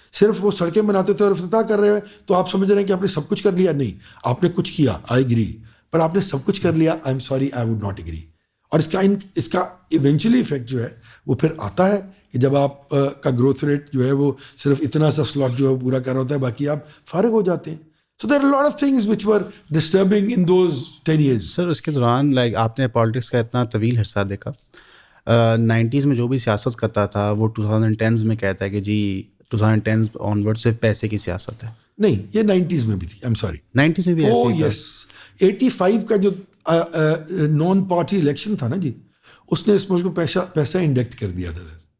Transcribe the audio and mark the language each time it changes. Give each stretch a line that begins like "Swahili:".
Urdu: صرف وہ سڑکیں بناتے تھے اور افتتاح کر رہے ہیں تو آپ سمجھ رہے ہیں کہ آپ نے سب کچھ کر لیا. نہیں, آپ نے کچھ کیا,
English: I agree,
Urdu: پر آپ نے سب کچھ کر لیا,
English: I am sorry, I would not agree.
Urdu: اور اس کا ایونچولی افیکٹ جو ہے وہ پھر آتا ہے کہ جب آپ کا گروتھ ریٹ جو ہے وہ صرف اتنا سا سلاٹ جو ہے پورا کر رہا ہوتا ہے, باقی آپ فارغ ہو جاتے ہیں.
English: So there are a lot of things which were disturbing in those 10 years.
Urdu: سر اس کے دوران لائک آپ نے پالیٹکس کا اتنا طویل عرصہ دیکھا, 90s میں جو بھی سیاست کرتا تھا وہ 2010s میں کہتا ہے کہ جی 2010 آنورڈ صرف پیسے کی سیاست ہے. نہیں, یہ 90s میں بھی تھی,
English: I'm sorry.
Urdu: 90s میں بھی ایسے ہی تھا. یس, 85 کا جو نان پارٹی الیکشن تھا نا جی, اس نے اس ملک کو پیسہ انڈکٹ کر دیا تھا سر.